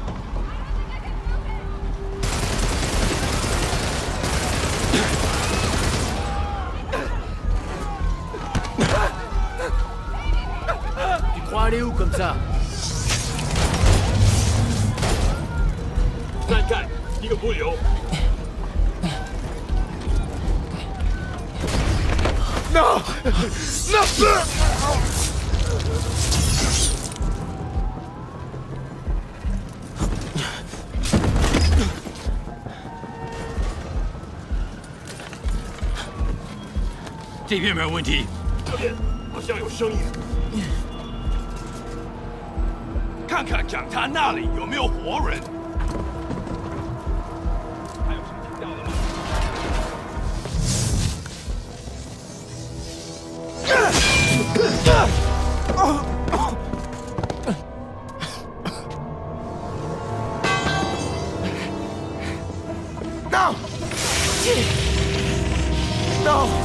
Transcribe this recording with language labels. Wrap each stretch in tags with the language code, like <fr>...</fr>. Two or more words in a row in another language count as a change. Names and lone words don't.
<fr>Tu crois aller où comme ça? Non! Non!</fr> <zh>这边没有问题。这边好像有声音。看看讲坛那里有没有活人。还有谁听到了吗？</zh> <fr>Non! Non!</fr>